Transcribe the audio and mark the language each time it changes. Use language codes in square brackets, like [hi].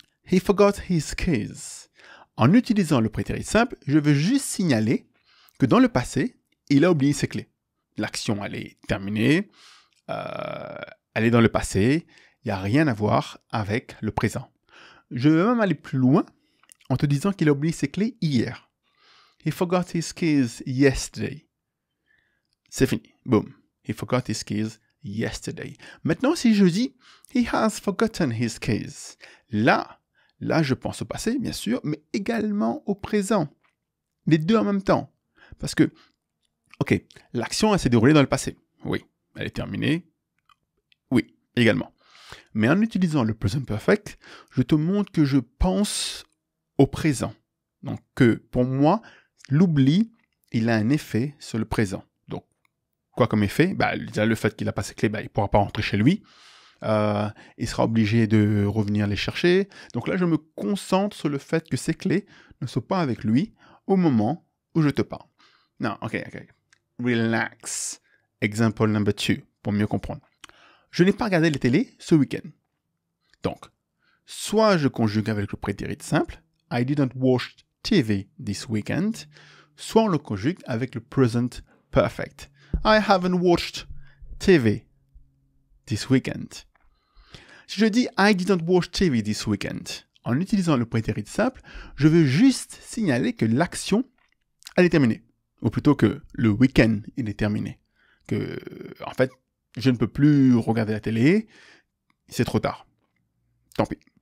[en] He forgot his keys. [fr] En utilisant le prétérit simple, je veux juste signaler que dans le passé, il a oublié ses clés. L'action, elle est terminée, elle est dans le passé, il n'y a rien à voir avec le présent. Je vais même aller plus loin en te disant qu'il a oublié ses clés hier. [en] He forgot his keys yesterday. [fr] C'est fini. [en] Boom. He forgot his keys yesterday. [fr] Maintenant, si je dis [en] he has forgotten his keys, [fr] là, je pense au passé, bien sûr, mais également au présent. Les deux en même temps. Parce que, ok, l'action, elle s'est déroulée dans le passé. Oui. Elle est terminée. Oui, également. Mais en utilisant le present perfect, je te montre que je pense au présent. Donc, que pour moi, l'oubli, il a un effet sur le présent. Donc, quoi comme effet? Déjà, le fait qu'il n'a pas ses clés, il ne pourra pas rentrer chez lui. Il sera obligé de revenir les chercher. Donc là, je me concentre sur le fait que ses clés ne sont pas avec lui au moment où je te parle. Non, ok. [en] Relax. Example number 2, [fr] pour mieux comprendre. Je n'ai pas regardé la télé ce week-end. Donc, soit je conjugue avec le prétérit simple, [en] I didn't watch TV this weekend, [fr] soit on le conjugue avec le present perfect. [en] I haven't watched TV this weekend. [fr] Si je dis [en] I didn't watch TV this weekend, [fr] en utilisant le prétérit simple, je veux juste signaler que l'action, elle est terminée. Ou plutôt que le week-end, il est terminé. Que, en fait, je ne peux plus regarder la télé, c'est trop tard. Tant pis.